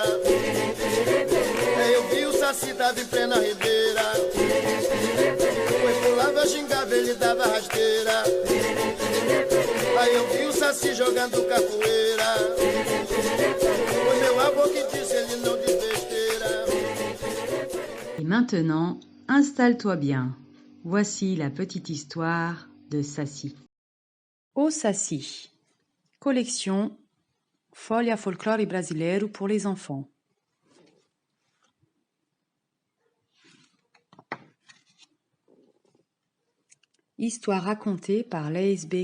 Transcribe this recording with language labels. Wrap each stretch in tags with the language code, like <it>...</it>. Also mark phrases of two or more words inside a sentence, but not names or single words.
<pt>Eu vi o Saci, tava em plena ribeira. Pulava, xingava, ele dava rasteira. Aí eu vi o Saci jogando capoeira. Foi meu avô que disse, ele não diz besteira.</pt> <fr>Et maintenant, installe-toi bien. Voici la petite histoire de Saci. O Saci, collection Folha Folclore Brasileiro pour les enfants. Histoire racontée par Laís B.</fr>